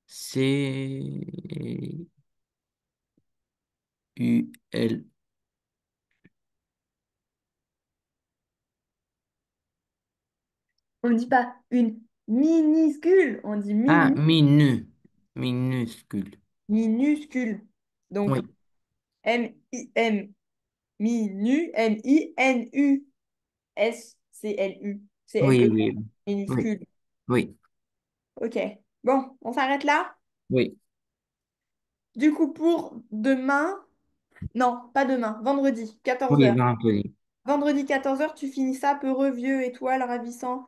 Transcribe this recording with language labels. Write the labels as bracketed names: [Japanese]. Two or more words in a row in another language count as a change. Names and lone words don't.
[French] C-U-L. On ne dit pas une minuscule, on dit Ah, minuscule. minuscule. Oui, Donc, M-I-M, M-I-N-U-S-C-L-U. C'est oui, L-E, oui, oui, minuscule. oui, Ok. Bon, on s'arrête là. oui, Du coup, pour demain, non, pas demain, vendredi, 14 oui, heures. vendredi. Vendredi, 14 heures, tu finis ça, peureux, vieux, étoile, ravissant,